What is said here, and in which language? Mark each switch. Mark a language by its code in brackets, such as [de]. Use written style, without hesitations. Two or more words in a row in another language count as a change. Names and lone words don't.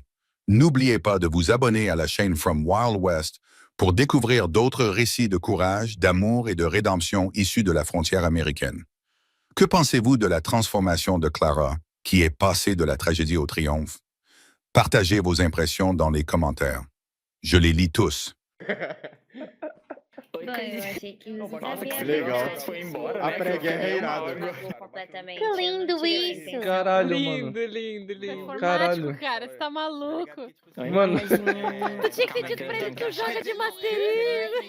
[fr] N'oubliez pas de vous abonner à la chaîne From Wild West pour découvrir d'autres récits de courage, d'amour et de rédemption issus de la frontière américaine. Que pensez-vous de la transformation de Clara, qui est passée de la tragédie au triomphe? Partagez vos impressions dans les commentaires. Je les lis tous. [pt] Não, eu achei que você Nossa, sabia que legal. tudo. Foi embora. A pré-guerra é irado. Completamente. Que lindo Eu não tinha isso. pensado. Caralho, mano. Lindo, lindo, lindo. Performático, Caralho. cara, você tá maluco. Mano. Tu tinha que ter dito pra ele que tu joga de Mastery.